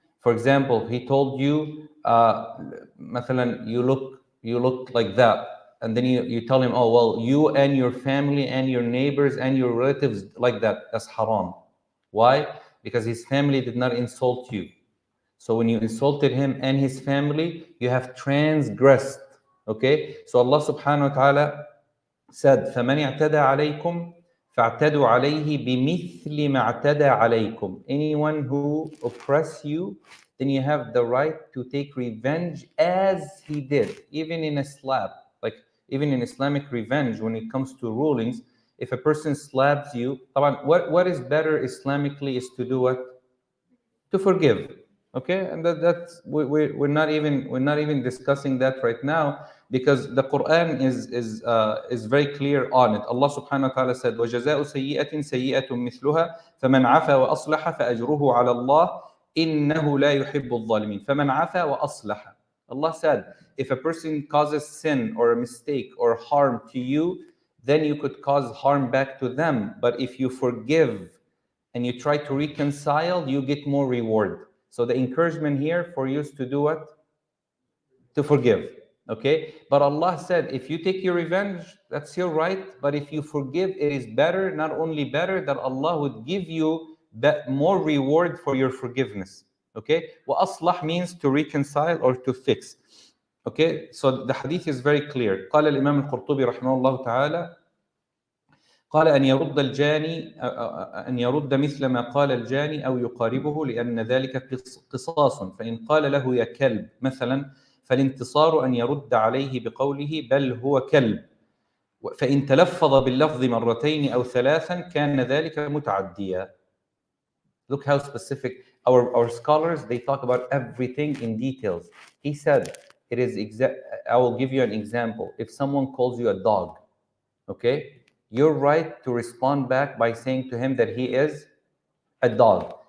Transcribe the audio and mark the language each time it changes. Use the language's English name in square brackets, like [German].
[English] For example, he told you, مثلا, you look like that. And then you tell him, oh, well, you and your family and your neighbors and your relatives like that. That's haram. Why? Because his family did not insult you. So when you insulted him and his family, you have transgressed. Okay? So Allah subhanahu wa ta'ala said, [Arabic] فَمَنِ اعْتَدَى عَلَيْكُمْ فَاعْتَدُوا عَلَيْهِ بِمِثْلِ مَا اعْتَدَى عَلَيْكُمْ. Anyone who oppress you, then you have the right to take revenge as he did, even in a slap. Like even in Islamic revenge, when it comes to rulings, if a person slaps you, what is better Islamically is to do what? To forgive. Okay, and that's we're not even discussing that right now, because the Quran is very clear on it. [English] Allah subhanahu wa ta'ala said, [Arabic] وَجَزَاءُ سَيِّئَةٍ سَيِّئَةٌ مِثْلُهَا فَمَنْ عَفَى وَأَصْلَحَ فَأَجْرُهُ عَلَى اللَّهِ إِنَّهُ لَا يُحِبُّ الظَّالِمِينَ. فَمَنْ عَفَى وَأَصْلَحَ. [English] Allah said, if a person causes sin or a mistake or harm to you, then you could cause harm back to them. But if you forgive and you try to reconcile, you get more reward. So the encouragement here for you is to do what? To forgive. Okay? But Allah said, if you take your revenge, that's your right. But if you forgive, it is better, not only better, that Allah would give you that more reward for your forgiveness. Okay? وَأَصْلَحْ means to reconcile or to fix. Okay? So the hadith is very clear. [Arabic] قال الإمام القرطبي رحمه الله تعالى قال أن يرد مثل ما قال الجاني أو يقاربه، لأن ذلك قصاص. فإن قال له يا كلب مثلا، فالانتصار أن يرد عليه بقوله بل هو كلب. فإن تلفظ باللفظ مرتين أو ثلاثا كان ذلك متعديا. [English] Look how specific our scholars, they talk about everything in details. He said, it is I will give you an example. If someone calls you a dog, okay, you're right to respond back by saying to him that he is a dog.